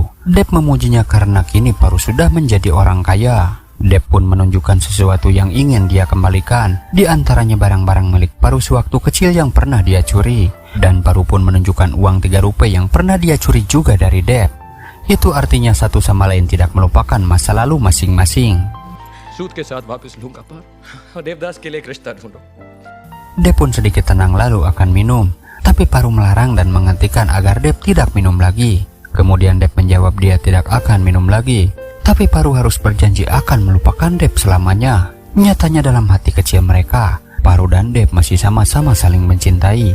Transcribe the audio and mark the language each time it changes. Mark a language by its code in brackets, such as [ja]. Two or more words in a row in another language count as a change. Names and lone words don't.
[id] Dep memujinya karena kini Paru sudah menjadi orang kaya. Dep pun menunjukkan sesuatu yang ingin dia kembalikan, di antaranya barang-barang milik Paru sewaktu kecil yang pernah dia curi. Dan Paru pun menunjukkan uang 3 rupiah yang pernah dia curi juga dari Dep. Itu artinya satu sama lain tidak melupakan masa lalu masing-masing. [hi] सूद के साथ वापस लूंगा पर देवदास के लिए एक रिश्ता ढूंढो. [id] Dep pun sedikit tenang lalu akan minum. Tapi Paru melarang dan menghentikan agar Dep tidak minum lagi. Kemudian Dep menjawab dia tidak akan minum lagi. Tapi Paru harus berjanji akan melupakan Dep selamanya. Nyatanya dalam hati kecil mereka, Paru dan Dep masih sama-sama saling mencintai.